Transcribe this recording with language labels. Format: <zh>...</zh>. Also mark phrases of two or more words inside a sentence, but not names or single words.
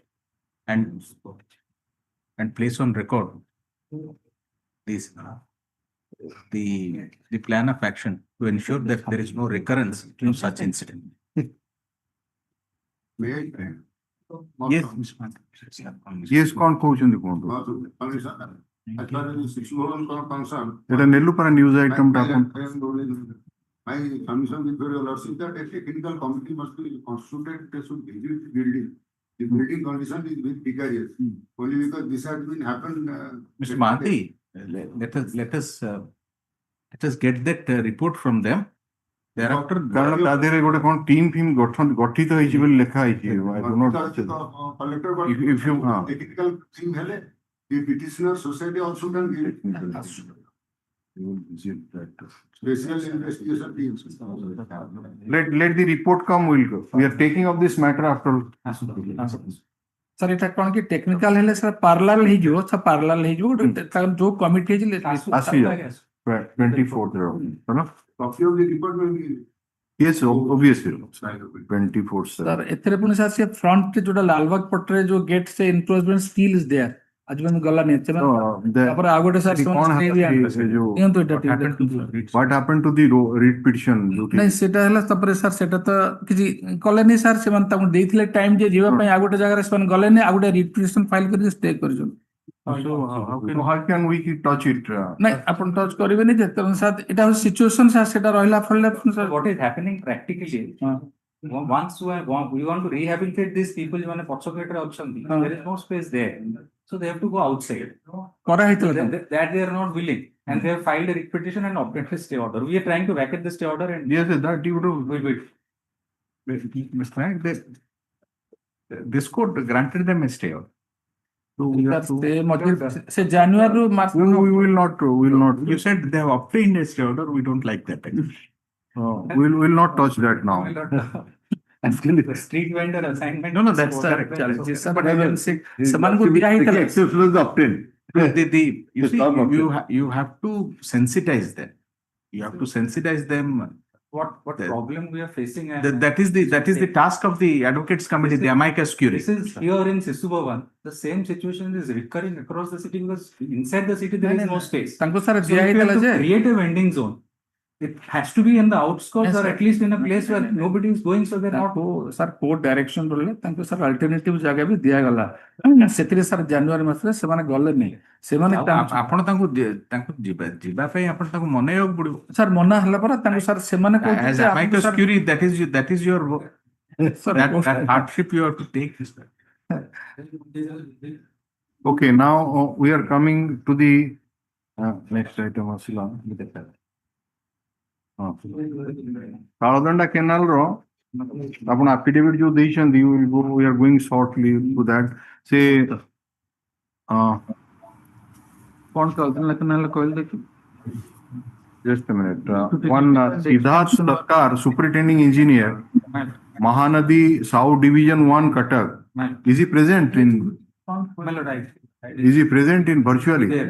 <en>and place on record this the plan of action to ensure that there is no recurrence to such incident. Yes, yes,</en> <or>କଣ କହୁଛନ୍ତି କୁହନ୍ତୁ? ଏଟା ନେଲୁ</or> <en>para news item</en> <or>ଟା ଆପଣ।</or> <en>My submission with your lordship that a technical committee must be constituted, they should visit the building. The building condition is very precarious. Only because this has been happened. Mr. Mahanti, let us get that report from them. Thereafter,</en> <or>କାରଣ ତା ଦେହରେ ଗୋଟେ କଣ ଟିମ୍ ଫିମ୍ ଗଠିତ ହେଇଛି ବୋଲି ଲେଖା ହେଇଛି</or> <en>I do not- Collector, if you technical thing hele, the petitioner society also can give you will visit that. special investigation teams. Let the report come, we'll go. We are taking up this matter after.</en> <or>ସାର୍ ଏଟା କଣ କି ଟେକ୍ନିକାଲ ହେଲେ ସାର୍ ପାର୍ଲାଲ ହେଇଯିବ ସାର୍ ପାର୍ଲାଲ ହେଇଯିବ ଗୋଟେ ତାଙ୍କର ଯୋଉ କମିଟି ହେଇଛି ଆସିବ 24th ର ହେଲା?</or> <en>Copy of the report will be. Yes, obviously 24th</en> <or>ସାର୍ ଏଥିରେ ପୁଣି ସାର୍ ସେ ଫ୍ରଣ୍ଟ ଯୋଉଟା ଲାଲବାଗ ପଟରେ ଯୋଉ ଗେଟ୍ ସେ</or> <en>encroachment still is there</en> <or>ଆଜି ପର୍ଯ୍ୟନ୍ତ ଗଲାନି ତାପରେ ଆଉ ଗୋଟେ ସାର୍ କଣ ନିଅନ୍ତୁ ଏଟା</or> <en>what happened to the writ petition?</en> <or>ନାଇଁ ସେଟା ହେଲା ତାପରେ ସାର୍ ସେଟା ତ କିଛି କଲେନି ସାର୍ ସେମାନେ ତାଙ୍କୁ ଦେଇଥିଲେ ଟାଇମ ଯେ ଯିବା ପାଇଁ ଆଉ ଗୋଟେ ଜାଗାରେ ସେମାନେ ଗଲେନି ଆଉ ଗୋଟେ</or> <en>repetition file</en> <or>କରିକି ଷ୍ଟେ କରିଛନ୍ତି</or> <en>How can we touch it?</en> <or>ନାଇଁ ଆପଣ ଟଚ୍ କରିବେନି ଯେ ତେଣୁ ସାର୍ ଏଟା ହଉଛି ସିଚୁଏସନ ସାର୍ ସେଟା ରହିଲା ଫଳରେ</or> <en>What is happening practically? Once we want to rehabilitate these people,</en> <or>ମାନେ ପଛପଟରେ ଅଛନ୍ତି,</or> <en>there is no space there, so they have to go outside.</en> <or>କରାହେଇଥିଲା</or> <en>That they are not willing, and they have filed a writ petition and obtained a stay order. We are trying to vacate the stay order and Yes, that you would wait. Mr. Nayak, this court granted them a stay order. So we have to.</en> <or>ସେ ଜାନୁଆରୀରୁ ମାର୍ଚ୍ଚ</or> <en>we will not. You said they have obtained a stay order. We don't like that. We'll not touch that now. Actually, the street vendor assignment. No, that's the challenge.</en> <or>But ସେମାନଙ୍କୁ ଦିଆ ହେଇଥିଲା</or> <en>Exceptions obtained. You see, you have to sensitize them. You have to sensitize them. What problem we are facing? That is the task of the advocates committee, the amicus curiae. This is here in Sishu Bhawan. The same situation is recurring across the city because inside the city there is no space.</en> <or>ତାଙ୍କୁ ସାର୍</or> <en>So</en> <or>ଦିଆ</or> <en>if you</en> <or>ହେଇଥିଲା</or> <en>have</en> <or>ଯେ</or> <en>to create a vending zone, it has to be in the outskirts Yes, or sir. at least in a place where nobody is going, so they're not.</en> <or>ତାଙ୍କୁ ସାର୍</or> <en>court direction</en> <or>ରହିଲେ ତାଙ୍କୁ ସାର୍ ଅଲ୍ଟରନେଟିଭ ଜାଗା ବି ଦିଆଗଲା ସେଥିରେ ସାର୍ ଜାନୁଆରୀ ମାସରେ ସେମାନେ ଗଲେନି ସେମାନେ ଆପଣ ତାଙ୍କୁ ଯିବା ପାଇଁ ଆପଣ ତାଙ୍କୁ ମନେଇବାକୁ ପଡିବ। ସାର୍ ମନା ହେଲା ପରେ ତାଙ୍କୁ ସାର୍ ସେମାନେ</or> <en>As amicus curiae, that is your that hardship you have to take. Okay, now we are coming to the next item. Taladanda Canal</en> <or>ର ଆପଣ affidavit ଯୋ ଦେଇଛନ୍ତି</or> <en>we are going shortly to that. Say</en> <or>କଣ କହିଲେ ଦେଖି</or> <en>just a minute. One Siddharth Sarkar, superintending engineer, Mahanadi South Division 1 Cuttack. Is he present in? Is he present in virtually?</en>